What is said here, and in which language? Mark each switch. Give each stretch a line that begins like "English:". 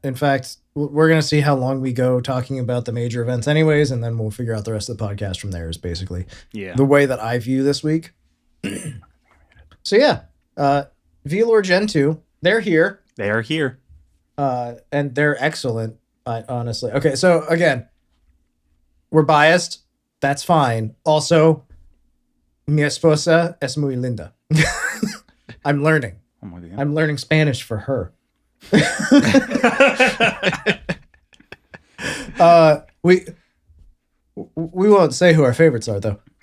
English: In fact, we're going to see how long we go talking about the major events anyways, and then we'll figure out the rest of the podcast from there is basically the way that I view this week. So yeah, VAllure Gen 2, they're here. They are here. And they're excellent, honestly. Okay, so again, we're biased. That's fine.
Spanish: Also, mi esposa es muy linda.
English: I'm learning. Oh my God. I'm learning Spanish for her. We won't say who our favorites are though.